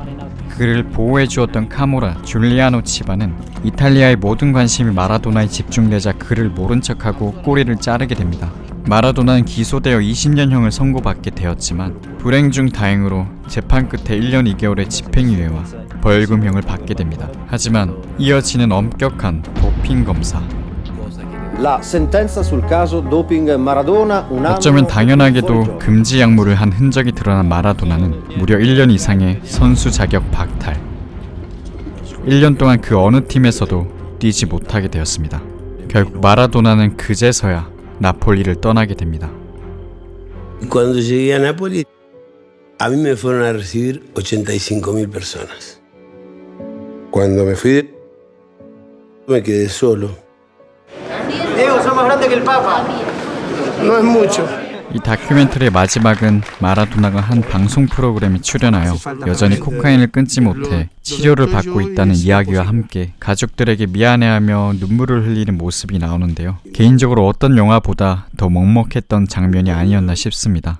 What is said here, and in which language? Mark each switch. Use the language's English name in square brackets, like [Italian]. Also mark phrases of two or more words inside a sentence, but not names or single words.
[Korean] 그를 보호해 주었던 카모라 줄리아노 치바는 이탈리아의 모든 관심이 마라도나에 집중되자 그를 모른 척하고 꼬리를 자르게 됩니다. 마라도나는 기소되어 20년형을 선고받게 되었지만 불행 중 다행으로 재판 끝에 1년 2개월의 집행유예와 벌금형을 받게 됩니다. 하지만 이어지는 엄격한 도핑 검사. [Italian] La sentenza sul caso doping Maradona un anno [Korean] 어쩌면 당연하게도 금지 약물을 한 흔적이 드러난 마라도나는 무려 1년 이상의 선수 자격 박탈. 1년 동안 그 어느 팀에서도 뛰지 못하게 되었습니다. 결국 마라도나는 그제서야 나폴리를 떠나게 됩니다. [Spanish] Cuando llegué a Nápoles, a mí me fueron a recibir 85.000 personas. Cuando me fui, me quedé solo. Diego, sos más grande que el Papa. No es mucho. [Korean] 이 다큐멘터리의 마지막은 마라도나가 한 방송 프로그램에 출연하여 여전히 코카인을 끊지 못해 치료를 받고 있다는 이야기와 함께 가족들에게 미안해하며 눈물을 흘리는 모습이 나오는데요. 개인적으로 어떤 영화보다 더 먹먹했던 장면이 아니었나 싶습니다.